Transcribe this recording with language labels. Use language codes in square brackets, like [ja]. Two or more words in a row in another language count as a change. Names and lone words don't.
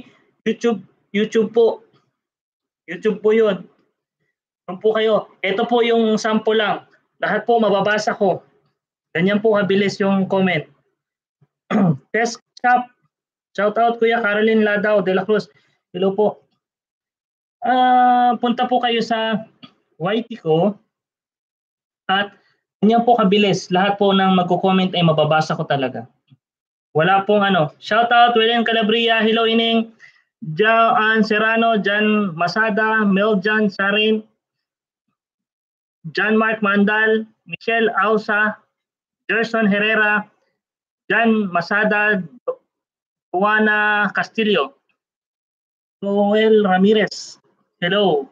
[tl] YouTube po. YouTube po yun. Ano po kayo? Ito po yung sample lang. Lahat po mababasa ko. Ganyan po kabilis yung comment. [en] Test shop. Shout out [tl] Kuya Caroline Ladao de la Cruz. Hello po. Punta po kayo sa YT ko at ganyan po kabilis. Lahat po ng magko-comment ay mababasa ko talaga. Wala pong ano. [en] Shout out [tl] William Calabria. Hello Ining. Joan Serrano, Jan Masada, Meljan Sarin, John Mark Mandal, Michelle Ausa, Gerson Herrera, Jan Masada, Juana Castillo, Noel Ramirez, hello.